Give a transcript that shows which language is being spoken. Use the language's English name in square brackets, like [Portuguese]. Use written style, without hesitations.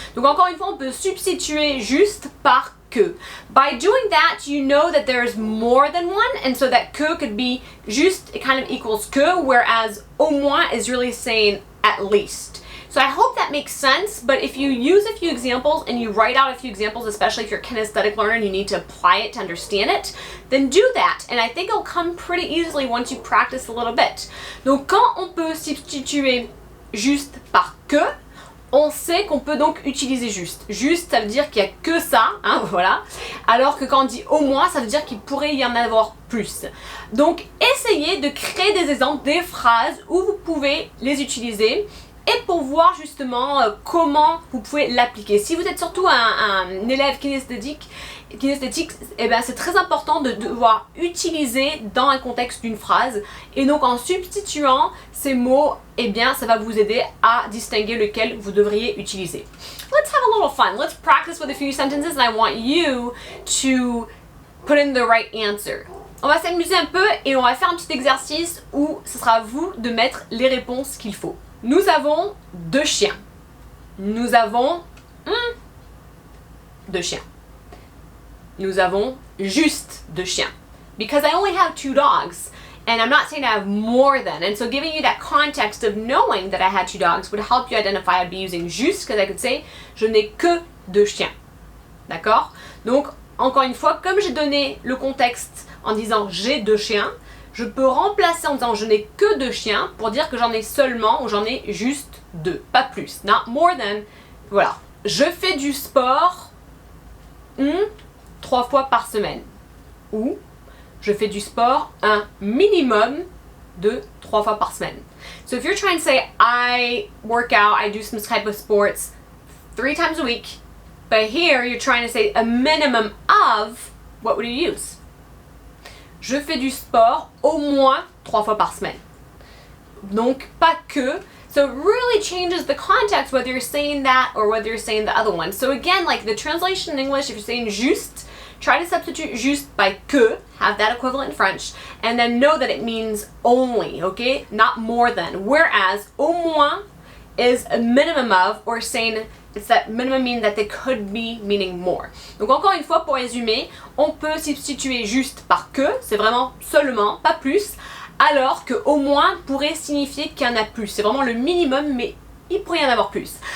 [French] Donc encore une fois, on peut substituer juste par que. [English] By doing that, you know that there's more than one, and so that que could be juste, it kind of equals que, whereas au moins is really saying at least. So I hope that makes sense, but if you use a few examples and you write out a few examples, especially if you're a kinesthetic learner and you need to apply it to understand it, then do that. And I think it'll come pretty easily once you practice a little bit. [French] Donc quand on peut substituer juste par que, on sait qu'on peut donc utiliser juste. Juste, ça veut dire qu'il n'y a que ça, hein, voilà. Alors que quand on dit au moins, ça veut dire qu'il pourrait y en avoir plus. Donc essayez de créer des exemples, des phrases où vous pouvez les utiliser. Et pour voir justement comment vous pouvez l'appliquer. Si vous êtes surtout un élève kinesthétique, eh ben c'est très important de devoir utiliser dans un contexte d'une phrase. Et donc en substituant ces mots, eh bien ça va vous aider à distinguer lequel vous devriez utiliser. [English] Let's have a little fun. Let's practice with a few sentences and I want you to put in the right answer. [French] On va s'amuser un peu et on va faire un petit exercice où ce sera à vous de mettre les réponses qu'il faut. Nous avons 2 chiens. Nous avons 2 chiens. Nous avons juste 2 chiens. [English] Because I only have 2 dogs, and I'm not saying I have more than. And so giving you that context of knowing that I had 2 dogs would help you identify. I'd be using juste, because I could say, [French] je n'ai que 2 chiens. D'accord? Donc, encore une fois, comme j'ai donné le contexte en disant j'ai 2 chiens, je peux remplacer en disant je n'ai que 2 chiens pour dire que j'en ai seulement ou j'en ai juste 2, pas plus. [English] Not more than. [French] Voilà. Je fais du sport 3 fois par semaine. Ou je fais du sport un minimum de 3 fois par semaine. [English] So if you're trying to say I work out, I do some type of sports 3 times a week, but here you're trying to say a minimum of, what would you use? [French] Je fais du sport au moins 3 fois par semaine. Donc, pas que. [English] So it really changes the context whether you're saying that or whether you're saying the other one. So again, like the translation in English, if you're saying juste, try to substitute juste by que, have that equivalent in French, and then know that it means only, okay? Not more than. Whereas au moins is a minimum of, or saying it's that minimum mean that they could be meaning more. [French] Donc encore une fois, pour résumer, on peut substituer juste par que, c'est vraiment seulement, pas plus, alors que au moins pourrait signifier qu'il y en a plus. C'est vraiment le minimum, mais il pourrait y en avoir plus.